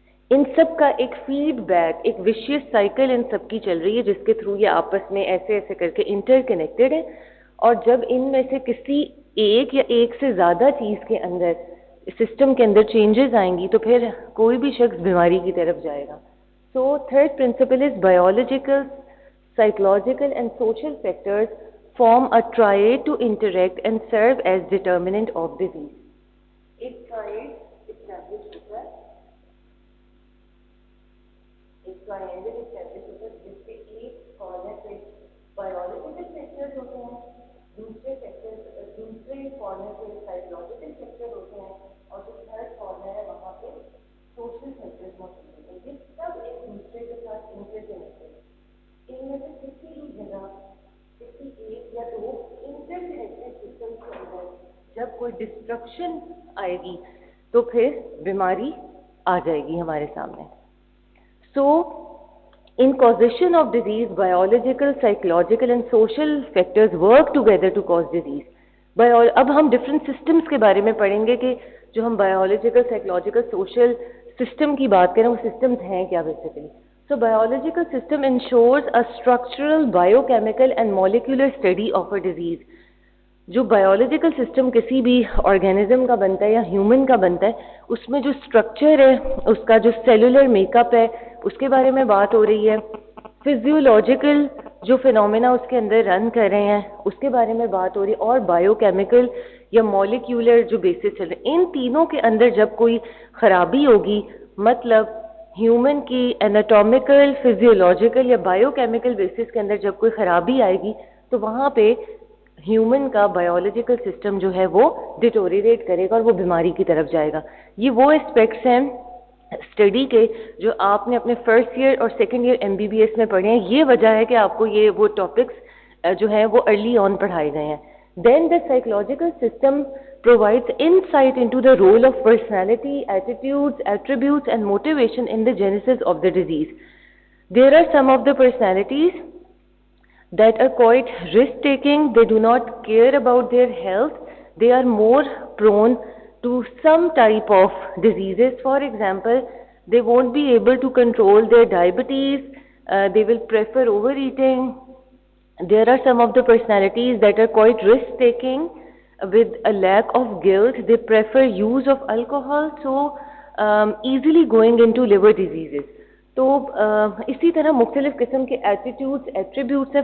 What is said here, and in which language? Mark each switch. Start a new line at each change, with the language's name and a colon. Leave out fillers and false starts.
Urdu: ان سب کا ایک feed back, ایک وشیس سائیکل ان سب کی چل رہی ہے جس کے تھرو یہ آپس میں ایسے ایسے کر کے انٹر کنیکٹڈ ہے. اور جب ان میں سے کسی ایک یا ایک سے زیادہ چیز کے اندر سسٹم کے اندر چینجز آئیں گی تو پھر کوئی بھی شخص بیماری کی طرف جائے گا.
English: So third principle is biological, psychological and social factors form a triad to interact and serve as determinant of disease.
Urdu: ایک triad establish ہوتا ہے, ایک triangle establish ہوتا ہے جس سے ایک کارنر پہ biological factors ہوتے ہیں, دوسرے کارنر پہ psychological factors ہوتے ہیں, اور جو تھرڈ کارنر ہے وہاں پہ social factors موجود ہوتے ہیں. یہ سب ایک دوسرے کے ساتھ انٹرکنیکٹڈ ہے. ان میں سے کسی بھی جگہ کسی ایک یا دو انٹرکنیکٹڈ سسٹم کے اندر جب کوئی ڈسٹرکشن آئے گی تو پھر بیماری آ جائے گی ہمارے سامنے.
English: So in causation of disease, biological, psychological and social factors work together to cause disease.
Urdu: اب ہم ڈفرینٹ سسٹمس کے بارے میں پڑھیں گے کہ جو ہم بایولوجیکل, سائیکولوجیکل, سوشل سسٹم کی بات کریں وہ سسٹمز ہیں کیا basically.
English: So biological system ensures a structural, biochemical and molecular study of a disease.
Urdu: جو بایولوجیکل سسٹم کسی بھی آرگینزم کا بنتا ہے یا ہیومن کا بنتا ہے اس میں جو اسٹرکچر ہے, اس کا جو سیلولر میک اپ ہے, اس کے بارے میں بات ہو رہی ہے. فزیولوجیکل جو فینومینا اس کے اندر رن کر رہے ہیں اس کے بارے میں بات ہو رہی ہے, اور بایو کیمیکل یا مالیکیولر جو بیسس چل رہے ہیں, ان تینوں کے اندر جب کوئی خرابی ہوگی, مطلب ہیومن کی انیٹومیکل, فزیولوجیکل یا بایو کیمیکل بیسس کے اندر جب کوئی خرابی آئے گی تو وہاں پہ ہیومن کا بایولوجیکل سسٹم جو ہے وہ ڈیٹوریٹ کرے گا اور وہ بیماری کی طرف جائے گا. یہ وہ اسپیکٹس ہیں اسٹڈی کے جو آپ نے اپنے فرسٹ ایئر اور سیکنڈ ایئر MBBS میں پڑھے ہیں. یہ وجہ ہے کہ آپ کو یہ وہ ٹاپکس جو ہیں وہ ارلی آن پڑھائے گئے ہیں.
English: Then the psychological system provides insight into the role of personality, attitudes, attributes and motivation in the genesis of the disease. There are some of the personalities that are quite risk-taking. They do not care about their health. They are more prone to some type of diseases. For example, they won't be able to control their diabetes. They will prefer overeating. There are some of the personalities that are quite risk-taking with a lack of guilt. They prefer use of alcohol, so easily going into liver diseases.
Urdu: تو اسی طرح مختلف قسم کے attitudes, attributes ہیں.